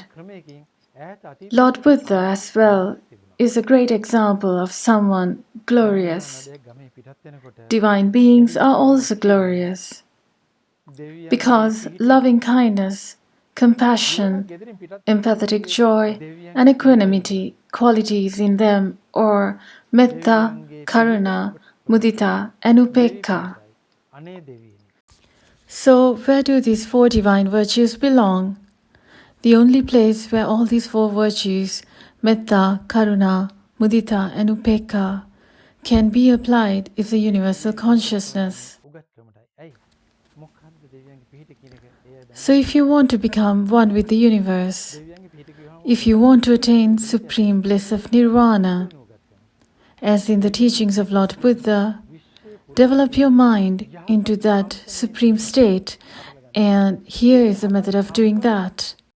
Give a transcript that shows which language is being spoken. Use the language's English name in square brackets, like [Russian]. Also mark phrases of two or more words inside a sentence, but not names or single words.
[English] Lord Buddha as well is a great example of someone glorious. Divine beings are also glorious because loving kindness, compassion, empathetic joy, and equanimity qualities in them are [Pali] metta, karuna, mudita, [English] and upekkha. So, where do these four divine virtues belong? The only place where all these four virtues, [Pali] metta, karuna, mudita, [English] and upekkha, can be applied is the universal consciousness. So if you want to become one with the universe, if you want to attain supreme bliss of nirvana, as in the teachings of Lord Buddha, develop your mind into that supreme state, and here is the method of doing that.